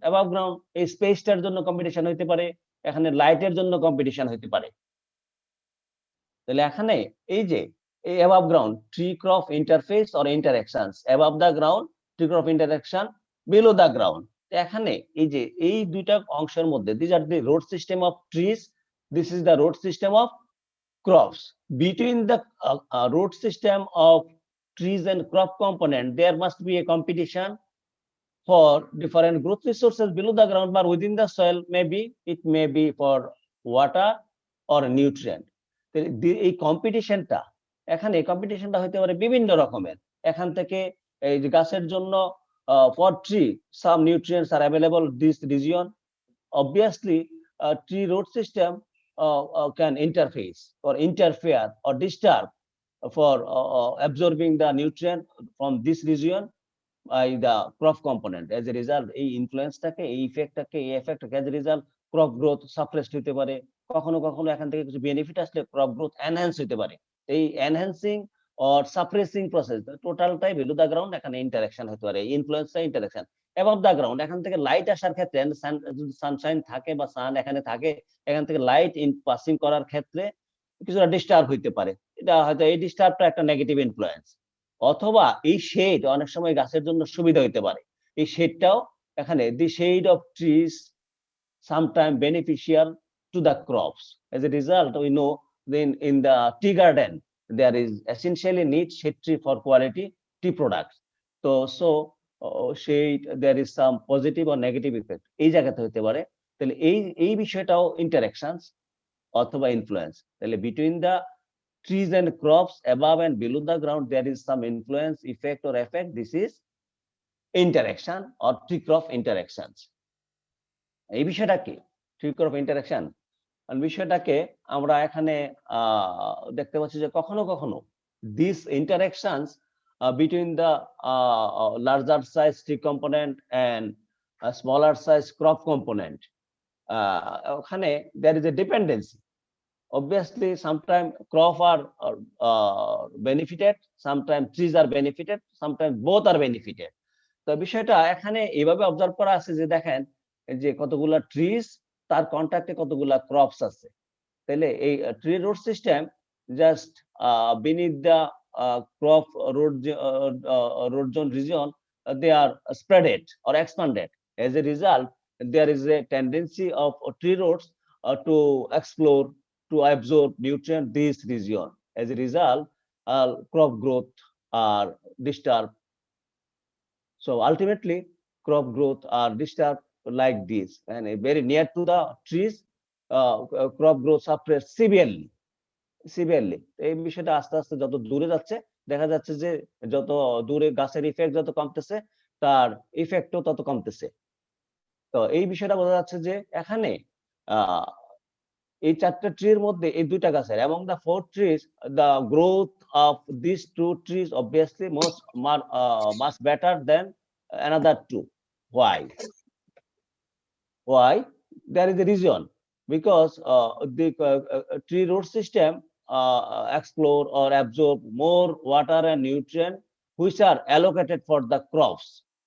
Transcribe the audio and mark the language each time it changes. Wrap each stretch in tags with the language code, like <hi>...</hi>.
<en>Above ground</en> <bn>এই স্পেসটার জন্য competition হইতে পারে, এখানে লাইটের জন্য কম্পিটিশন হইতে পারে। তাহলে এখানে এই যে এই</bn> <en>above ground tree crop interface or interactions, above the ground tree crop interaction, below the ground।</en> <bn>এখানে এই যে এই দুইটা অংশের মধ্যে</bn> <en>these are the root system of trees, this is the root system of crops. Between the root system of trees and crop component there must be a competition for different growth resources below the ground, but within the soil maybe it may be for water or nutrient।</en> <bn>এই কম্পিটিশনটা এখানে কম্পিটিশনটা হতে পারে বিভিন্ন রকমের। এখান থেকে এই যে গাছের জন্য</bn> <en>for tree some nutrients are available this region, obviously tree root system can interface or interfere or disturb for absorbing the nutrient from this region by the crop component। as a result</en> <bn>এই ইনফ্লুয়েন্সটাকে এই ইফেক্টটাকে এই এফেক্টটাকে</bn> <en>as a result crop growth suppressed</en> <bn>হতে পারে। কখনো কখনো এখান থেকে কিছু বেনিফিট আসলে</bn> <en>crop growth enhance</en> <bn>হতে পারে। এই</bn> <en>enhancing or suppressing process</en> <bn>টোটালটাই</bn> <en>below the ground</en> <bn>এখানে ইন্টারাকশন হতে পারে, ইনফ্লুয়েন্সটা ইন্টারাকশন। above the ground এখান থেকে লাইট আসার ক্ষেত্রে সানশাইন থাকে বা সান এখানে থাকে, এখান থেকে লাইট ইন পাসিং করার ক্ষেত্রে কিছুটা ডিস্টার্ব হইতে পারে। এটা হয়তো এই ডিস্টার্বটা একটা নেগেটিভ ইনফ্লুয়েন্স। অথবা এই শেড অনেক সময় গাছের জন্য সুবিধা হইতে পারে। এই শেডটাও এখানে</bn> <en>the shade of trees sometimes beneficial to the crops. As a result we know then in the tea garden there is essentially need shade tree for quality tea products. So shade there is some positive or negative effect</en> <bn>এই জায়গাতে হতে পারে। তাহলে এই বিষয়টাও interactions অথবা influence.</bn> <en>তাহলে between the trees and crops above and below the ground there is some influence, effect or effect. This is interaction or tree crop interactions।</en> <bn>এই বিষয়টা কি tree crop interaction বিষয়টাকে আমরা এখানে দেখতে পাচ্ছি যে কখনো কখনো</bn> <en>these interactions between the larger size tree component and a smaller size crop component</en> <bn>ওখানে</bn> <en>there is a dependency। Obviously sometimes crop are benefited, sometimes trees are benefited, sometimes both are benefited।</en> <bn>তো বিষয়টা এখানে এইভাবে observe করা আছে যে দেখেন যে কতগুলা ট্রিজ তার কন্টাক্টে কতগুলা ক্রপস আছে।</bn> <en>তাহলে এই tree root system just beneath the crop root zone region they are spreaded or expanded। as a result there is a tendency of tree roots to explore to absorb nutrient this region। as a result crop growth are disturbed। so ultimately crop growth are disturbed like this and very near to the trees crop growth suppressed severely। Severely.</en> <bn>এই বিষয়টা আস্তে আস্তে যত দূরে যাচ্ছে দেখা যাচ্ছে যে যত দূরে গাছের ইফেক্ট যত কমতেছে তার ইফেক্টও তত কমতেছে। তো এই বিষয়টা বোঝা যাচ্ছে যে এখানে এই 4টা ট্রির মধ্যে এই 2টা গাছের</bn> <en>among the 4 trees the growth of these 2 trees obviously much better than another 2. Why? Why? There is a reason because the tree root system explore or absorb more water and nutrient which are allocated for the crops.</en>